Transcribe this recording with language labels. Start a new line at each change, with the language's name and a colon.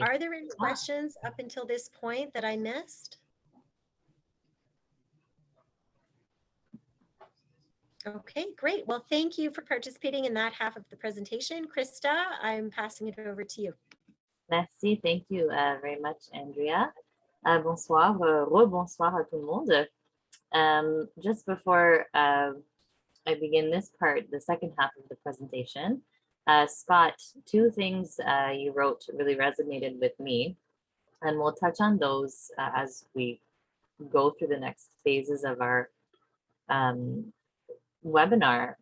English: Are there any questions up until this point that I missed? Okay, great. Well, thank you for participating in that half of the presentation. Krista, I'm passing it over to you. Merci, thank you very much, Andrea.
French: Bonsoir, rebonsoir à tout le monde.
English: Just before I begin this part, the second half of the presentation, Scott, two things you wrote really resonated with me, and we'll touch on those as we go through the next phases of our webinar.